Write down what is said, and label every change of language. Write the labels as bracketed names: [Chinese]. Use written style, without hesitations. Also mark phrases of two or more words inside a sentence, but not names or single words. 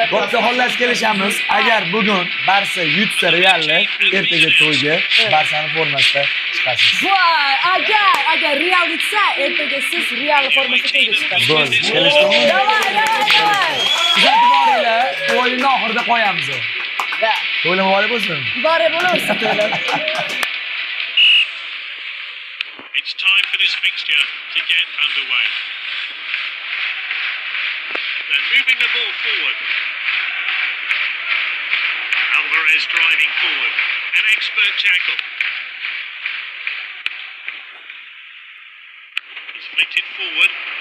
[Uzbek] Bo'pti, xullas kelishamiz. Agar bugun Barsa yutsa Realni, ertaga to'yga Barsani formasida chiqasiz. Voy, agar Real yutsa, ertaga siz Real formasida to'yga chiqasiz. Bo'ldi, kelishdingmi? Davay. Kuzatib boringlar, o'yinni oxirida qo'yamiz. To'ylar muborak bo'lsin. Muborak bo'lsin to'ylar. [English] It's time for this fixture to get underway. They're moving the ball forward. Alvarez driving forward. An expert tackle. He's flicked it forward.